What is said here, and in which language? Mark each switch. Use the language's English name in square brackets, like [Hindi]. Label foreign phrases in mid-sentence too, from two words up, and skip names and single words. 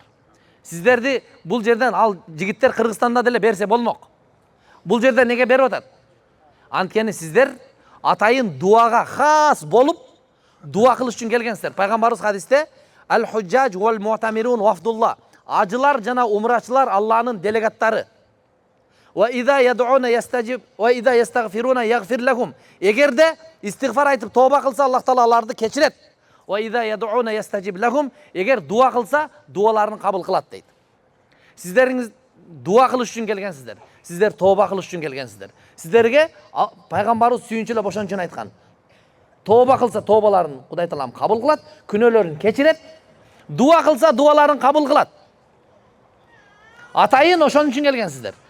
[Kyrgyz] Сиздерди бул жерден ал жигиттер Кыргызстанда деле берсе болмок. Бул жерде неге берип атат? Анткени сиздер атайын дуага хас болуп дуа кылыш үчүн келгенсиздер. Пайгамбарыбыз хадисте [Arabic] الحجاج والمعتمرون وفد الله. [Kyrgyz] Ажылар жана умрачылар Алланын делегаттары. [Arabic] وإذا يدعون يستجب وإذا يستغفرون يغفر لهم. [Kyrgyz] Эгерде истигфар айтып тооба кылса, Аллах Таала аларды кечирет. [Arabic] وإذا يدعون يستجب لهم. [Kyrgyz] Эгер дуа кылса, дуаларын кабыл кылат дейт. Сиздериңиз дуа кылыш үчүн келгенсиздер. Сиздер тооба кылыш үчүн келгенсиздер. Сиздерге пайгамбарыбыз сүйүнчүлөп ошон үчүн айткан. Тооба кылса, тообаларын Кудай Таалам кабыл кылат, күнөөлөрүн кечирет. Дуа кылса, дуаларын кабыл кылат. Атайын ошон үчүн келгенсиздер.